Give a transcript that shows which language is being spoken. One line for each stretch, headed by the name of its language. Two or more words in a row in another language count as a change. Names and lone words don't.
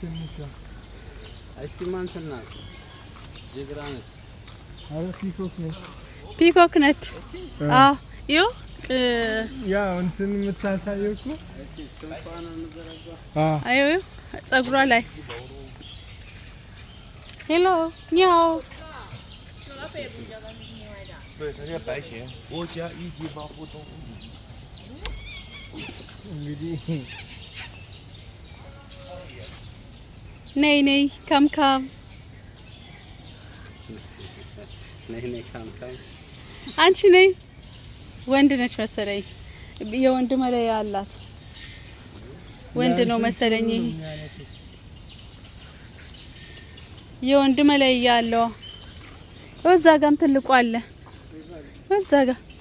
Amharic: ፒኮክ ነች። አዎ ይኸው ያው እንትን የምታሳየው እኮ አዩ ጸጉሯ ላይ ሄሎ ኛው
Chinese: 对，它叫白鹇，我家一级保护动物。
Amharic: እንግዲህ ነይ ነይ
English: come come
Amharic: ነይ
English: come come
Amharic: አንቺ ነይ። ወንድ ነች መሰለኝ። የወንድ መለያ አላት። ወንድ ነው መሰለኝ። የወንድ መለያ አለው። እዛ ጋም ትልቁ አለ። እዛ ጋ